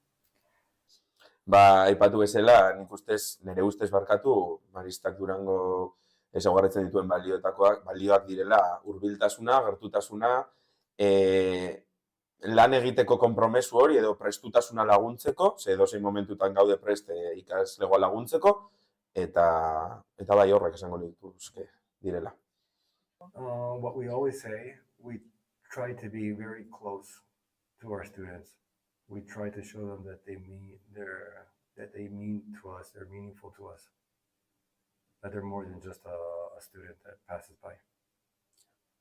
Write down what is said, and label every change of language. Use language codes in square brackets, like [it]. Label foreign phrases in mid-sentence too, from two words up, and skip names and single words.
[eu] Aipatu bezala, nire ustez barkatu, Maristak Durango ezaugarritzen dituen balioak direla hurbiltasuna, gertutasuna, lan egiteko konpromesu hori edo prestutasuna laguntzeko, ze edozein momentutan gaude prest ikaslegoa laguntzeko, eta bai horrek esango nituzke direla. [en] What we always say, we try to be very close to our students. We try to show them that they mean to us, they're meaningful to us. That they're more than just a student that passes by.